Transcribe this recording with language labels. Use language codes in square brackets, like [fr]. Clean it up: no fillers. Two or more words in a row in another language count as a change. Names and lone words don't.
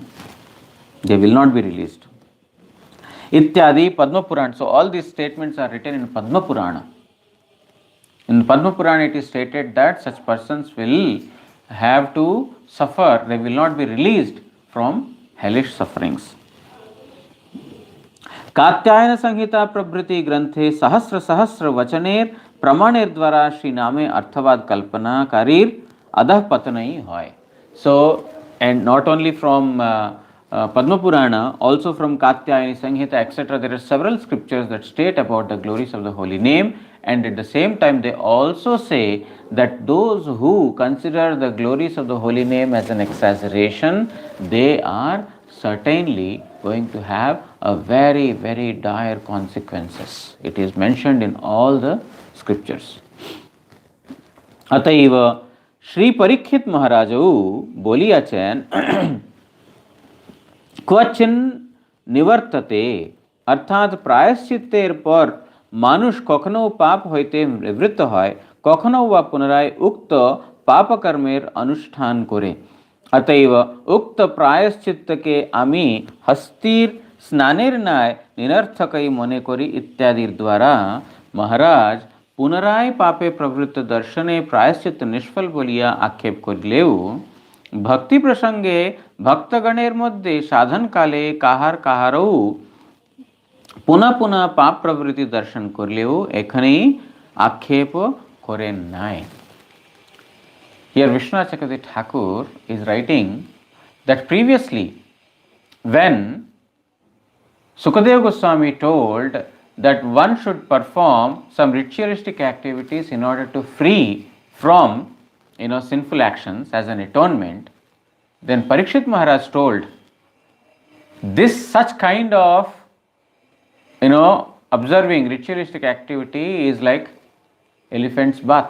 [en] They will not be released. Ityadi Padma Purana. So all these statements are written in Padma Purana. In Padma Purana it is stated that such persons will have to suffer, they will not be released from hellish sufferings. [bn] কাত্যায়ন সংহিতা প্রভৃতি গ্রন্থে সহস্র সহস্র বচনের প্রমাণের দ্বারা শ্রী নামে অর্থবাদ কল্পনা কারীর অধঃ পতনই হয়. [en] So, and not only from Padma Purana, also from Katyayani Sanghita, etc., there are several scriptures that state about the glories of the holy name, and at the same time they also say that those who consider the glories of the holy name as an exaggeration, they are certainly going to have a very dire consequences. It is mentioned in all the scriptures. [bn] অতএব শ্রী পরীক্ষিত মহারাজও বলিয়াছেন [sa] क्वचिन निवर्तते, [bn] অর্থাৎ প্রায়শ্চিত্তের পর মানুষ কখনো পাপ হইতে নিবৃত্ত হয়, কখনো বা পুনরায় উক্ত পাপকর্মের অনুষ্ঠান করে. অতএব উক্ত প্রায়শ্চিত্তকে আমি হস্তির স্নানের ন্যায় নিরর্থকই মনে করি ইত্যাদির দ্বারা মহারাজ পুনরায় পাপে প্রবৃত্ত দর্শনে প্রায়শ্চিত্ত নিষ্ফল বলিয়া আক্ষেপ করিলেও ভক্তি প্রসঙ্গে ভক্তগণের মধ্য সাধন কালে কাহার কাহারও পুনঃ পুনঃ পাপ প্রবৃত্তি দর্শন করলেও এখানেই আক্ষেপ করেন নাই. [en] Here Vishwanath Chakravarti Thakur is writing that previously when Sukadeva Goswami told that one should perform some ritualistic activities in order to free from sinful actions as an atonement, Then Parikshit Maharaj told, this such kind of, observing ritualistic activity is like elephant's bath.